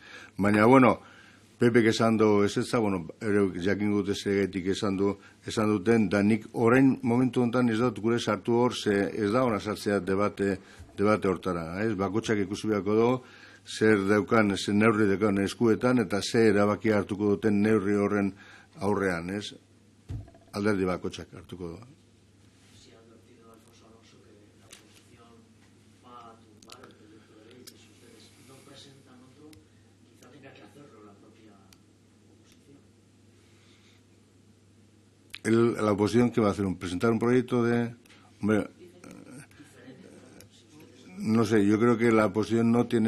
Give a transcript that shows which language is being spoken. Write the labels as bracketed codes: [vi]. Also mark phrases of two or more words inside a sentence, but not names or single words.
[eu] Baina, bueno, Pepek esan du ez ezta, bueno, ere jakin dut esegetik esan duten, da nik orain momentu honetan ez dut gure sartu hor, ze ez da ona sartzea debate hortara, ez? Bakotxak ikusi beharko du, zer daukan, zer neurri daukan eskuetan, eta zer erabaki hartuko duten neurri horren aurrean, ez? Alderdi bakotxak hartuko du. [es] La oposición, ¿qué va a hacer? ¿Presentar un proyecto de...? Hombre, no sé, yo creo que la oposición no tiene...